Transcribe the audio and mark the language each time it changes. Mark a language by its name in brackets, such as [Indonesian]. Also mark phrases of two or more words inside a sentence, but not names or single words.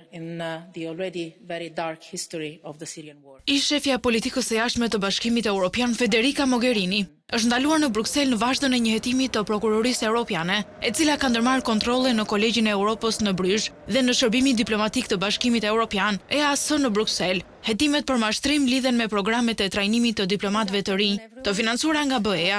[English] in the already very dark history of the Syrian war. [Albanian] Ish shefja e politikës së jashtme të Bashkimit Evropian Federica Mogherini është ndaluar në Bruksel në vazhdon e një hetimi të prokurorisë evropiane, e cila ka ndërmarrë kontrolle në Kolegjin e Europës në Bryzh dhe në Shërbimin Diplomatik të Bashkimit Evropian, EAS në Bruksel. Hetimet për mashtrim lidhen me programet e trajnimit të diplomatëve të rinj, të financuara nga BE-ja.